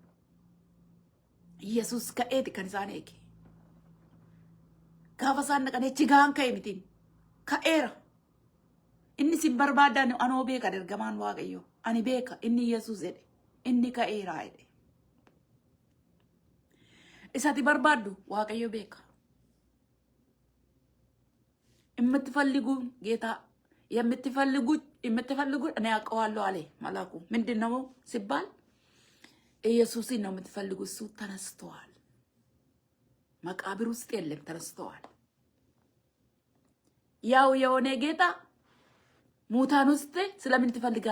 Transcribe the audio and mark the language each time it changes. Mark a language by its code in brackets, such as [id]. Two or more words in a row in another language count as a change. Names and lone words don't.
[om] Yesus ka'eeti kan isaan eege. Gaafa isaan dhaqan echi gahan ka'e mitiin. Ka'eera. Inni sin barbaadan anoo beeka ergamaan Waaqayyo. Ani beeka inni Yesus jedhe. Inni ka'eera jedhe. Isati barbaaddu Waaqayyo beeka. [am] የምትፈልጉ ጌታ የምትፈልጉ እኔ አውቀዋለሁ አለ መልአኩ። ምንድነው ሲባል ኢየሱስን ነው የምትፈልጉ። እሱ ተነስተዋል። መቃብር ውስጥ የለም፣ ተነስተዋል። ያው የሆነ ጌታ ሙታን ውስጥ ስለምን ትፈልጋል?